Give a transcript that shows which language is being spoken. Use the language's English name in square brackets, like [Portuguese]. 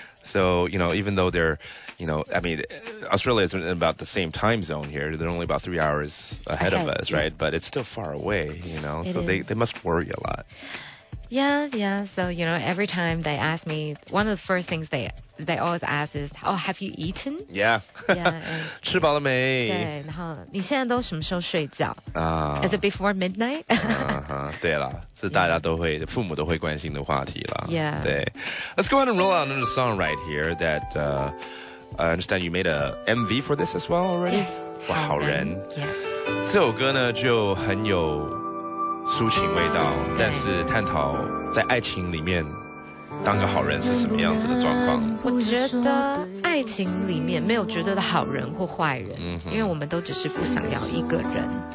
[English] So, even though they're, Australia is in about the same time zone here. They're only about 3 hours ahead of us, right? But it's still far away, so they must worry a lot. Yeah. So, every time they ask me, one of the first things they always ask is, oh, have you eaten? [Chinese] Yeah. 吃饱了没？对，然后你现在都什么时候睡觉？ [English] Is it before midnight? [Chinese] 对了，是大家都会，父母都会关心的话题啦。 [English] Yeah. [Chinese] 对。 [English] Let's go ahead and roll out another song right here that I understand you made a MV for this as well already. Yes. [Chinese] 哇，好人。 [English] Yeah. [Chinese] 这首歌呢就很有抒情味道，但是探讨在爱情里面当个好人是什么样子的状况。我觉得爱情里面没有绝对的好人或坏人，因为我们都只是不想要一个人。